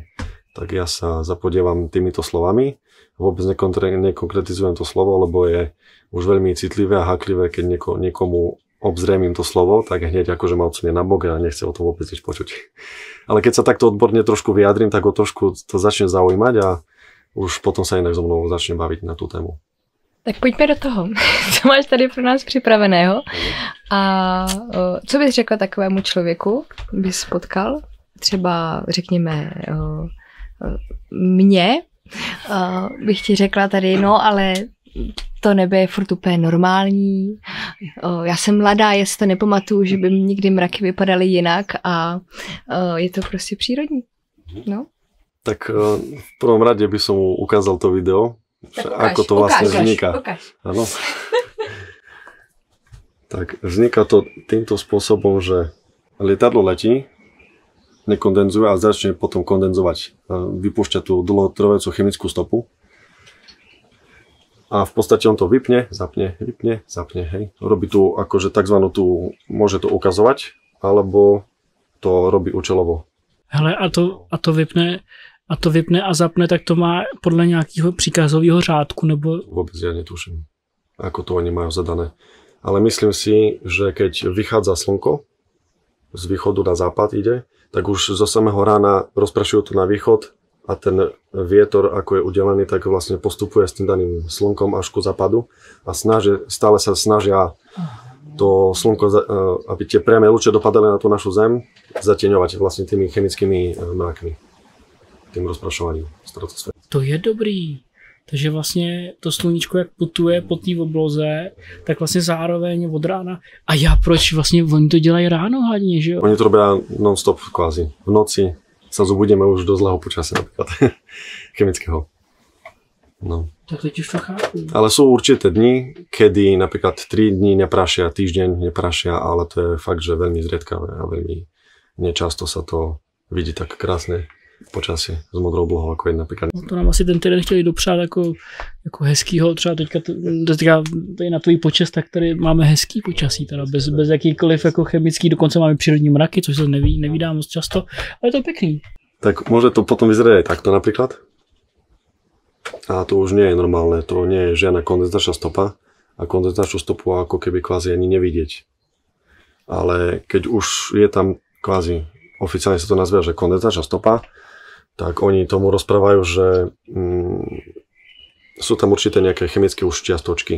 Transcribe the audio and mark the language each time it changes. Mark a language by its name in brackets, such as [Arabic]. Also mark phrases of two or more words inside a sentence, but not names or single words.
[Slovak] Tak ja sa zapodievam týmito slovami. Vôbec nekonkretizujem to slovo, lebo je už veľmi citlivé a háklivé, keď niekomu obzriemím to slovo, tak hneď akože ma odsunie na bok a nechce o tom vôbec nič počuť. Ale keď sa takto odborne trošku vyjadrím, tak ho trošku to začne zaujímať a už potom sa inak so mnou začne baviť na tú tému. [Czech] Tak pojďme do toho. Co máš tady pro nás připraveného? A co bys řekla takovému člověku, bys potkal? Třeba řekněme mě, bych ti řekla tady, no ale to nebe je furt úplně normální. Já jsem mladá, já si to nepamatuju, že by nikdy mraky vypadaly jinak a je to prostě přírodní. No. [Slovak] Tak v prvom rade by som mu ukázal to video, ako to vlastne vzniká. Áno. Tak vzniká to týmto spôsobom, že lietadlo letí, nekondenzuje a začne potom kondenzovať. Vypúšťa tú dlhotrvajúcu chemickú stopu. A v podstate on to vypne, zapne, hej. Robí tu akože takzvanú tú, môže to ukazovať, alebo to robí účelovo. [Czech] Hele, a to vypne a zapne, tak to má podle nějakého příkazového řádku, nebo... [Slovak] Vôbec ja netuším, ako to oni majú zadané. Ale myslím si, že keď vychádza slnko, z východu na západ ide, tak už zo samého rána rozprašujú to na východ a ten vietor, ako je udelený, tak vlastne postupuje s tým daným slnkom až ku západu a stále sa snažia to slnko, aby tie priame lúče dopadali na tú našu zem, zatieňovať vlastne tými chemickými mrakmi, tým rozprašovaním stratosféry. [Czech] To je dobrý. Takže vlastně to sluníčko, jak putuje po té obloze, tak vlastně zároveň od rána. A já proč vlastně oni to dělají ráno hlavně, že jo? [Slovak] Oni to robia non-stop kvázi. V noci sa zobudíme už do zlého počasia napríklad chemického. [Czech] No. Tak teď už to chápu. [Slovak] Ale sú určité dni, kedy napríklad 3 dní neprašia, týždeň neprašia, ale to je fakt, že veľmi zriedkavé a veľmi nečasto sa to vidí tak krásne počasie s modrou oblohou, ako je napríklad. [Czech] No to nám asi ten týden chtěli dopřát jako hezkýho, třeba teďka tady na tvůj počest, tak tady máme hezký počasí, teda bez jakýkoliv jako chemický, dokonce máme přírodní mraky, což se nevídá moc často, ale je to pěkný. [Slovak] Tak môže to potom vyzerať aj takto napríklad. A to už nie je normálne, to nie je žiadna kondenzačná stopa a kondenzačnú stopu ako keby kvázi ani nevidieť. Ale keď už je tam kvázi, oficiálne sa to nazve, že kondenzačná stopa, tak oni tomu rozprávajú, že sú tam určité nejaké chemické už čiastočky.